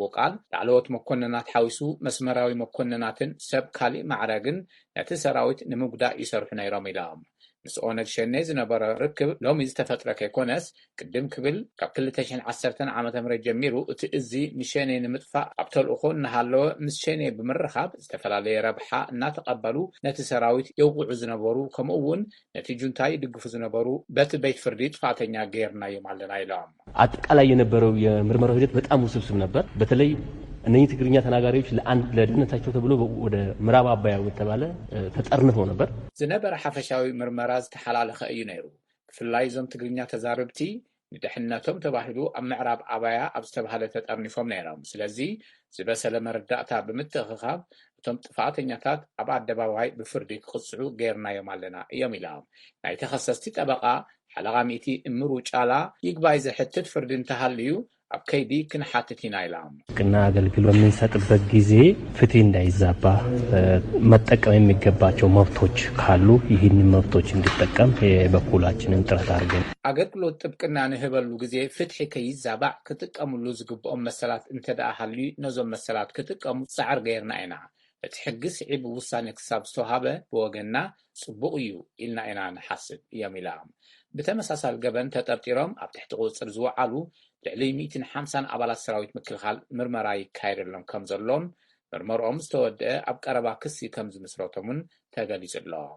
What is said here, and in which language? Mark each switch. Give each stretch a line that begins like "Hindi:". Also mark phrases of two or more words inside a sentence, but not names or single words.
Tigrinya: ቃል ላዕለዎት መኮንናት ሓዊሱ መስመራዊ መኮንናትን ሰብ ካሊእ ማዕረግን ነቲ ሰራዊት ንምጉዳእ ይሰርሑ ነይሮም ኢሎም። ምስ ኦነግ ሸኔ ዝነበረ ርክብ ሎሚ ዝተፈጥረ ከይኮነስ ቅድም ክብል ካብ 2010 ዓ.ም ጀሚሩ እቲ እዙ ንሸኔ ንምጥፋእ ኣብ ተልእኾ እናሃለወ ምስ ሸኔ ብምርኻብ ዝተፈላለየ ረብሓ እናተቐበሉ ነቲ ሰራዊት የውቅዑ ዝነበሩ ከምኡ እውን ነቲ ጁንታ ይድግፉ ዝነበሩ በቲ ቤት ፍርዲ ጥፋተኛ ገይርናዮም ኣለና ኢሎም።
Amharic: አጠቃላይ የነበረው የምርመራው ሂደት በጣም ውስብስብ ነበር። በተለይ እነዚህ ትግርኛ ተናጋሪዎች ለድህነታቸው ተብሎ ወደ ምዕራብ አባያ ወተባለ ተጠርንፈው ነበር።
Tigrinya: ዝነበረ ሓፈሻዊ ምርመራ ዝተሓላለኸ እዩ ነይሩ። ብፍላይ ዞም ትግርኛ ተዛረብቲ ንድሕነቶም ተባሂሉ ኣብ ምዕራብ አባያ ኣብ ዝተባሃለ ተጠርኒፎም ነይሮም። ስለዚ ዝበሰለ መረዳእታ ብምትኽኻብ እቶም ጥፋተኛታት ኣብ ኣደባባይ ብፍርዲ ክቅፅዑ ገይርናዮም ኣለና እዮም ኢሎም። ናይ ተኸሰስቲ ጠበቓ ሓለቓ ሚእቲ እምሩ ጫላ ይግባይ ዝሕትት ፍርዲ እንተሃልዩ ኣብ ከይዲ ክንሓትት ኢና ኢሎም።
Amharic: ቅና አገልግሎት በምንሰጥበት ጊዜ ፍትህ እንዳይዛባ መጠቀም የሚገባቸው መብቶች ካሉ ይህን መብቶች እንዲጠቀም የበኩላችንን ጥረት አድርገን
Tigrinya: አገልግሎት ጥብቅና ንህበሉ ጊዜ ፍትሕ ከይዛባዕ ክትቀሙሉ ዝግብኦም መሰላት እንተደኣ ሃልዩ ነዞም መሰላት ክትቀሙ ፃዕር ገይርና ኢና። እቲ ሕጊ ስዒብ ውሳኔ ክሳብ ዝተውሃበ ብወገንና ጽቡቕ እዩ ኢልና ኢና ንሓስብ እዮም ኢሎም። ብተመሳሳሊ ገበን ተጠርጢሮም ኣብ ትሕቲ ቁፅር ዝወዓሉ ልዕሊ 150 ኣባላት ሰራዊት ምክልኻል ምርመራ ይካየደሎም ከም ዘሎን ምርመርኦም ዝተወድአ ኣብ ቀረባ ክሲ ከም ዝምስረቶምን ተገሊጹ ኣሎ።